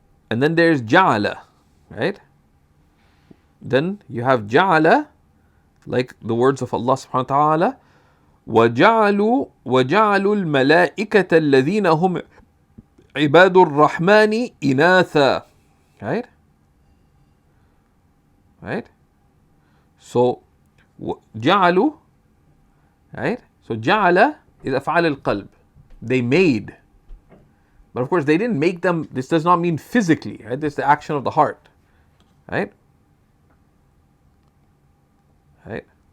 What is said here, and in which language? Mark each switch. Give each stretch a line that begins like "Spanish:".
English: And then there's ja'ala, right? Then you have ja'ala, like the words of Allah subhanahu wa ta'ala,
Arabic: وَجَعَلُوا الْمَلَائِكَةَ الَّذِينَ هُمْ عِبَادُ الرَّحْمَنِ إِنَاثًا.
English: Right? Right? So, جَعَلُوا, right?
Arabic: So, جَعَلَ is أفعال القلب.
English: They made. But of course, they didn't make them. This does not mean physically, right? This is the action of the heart, right? Right?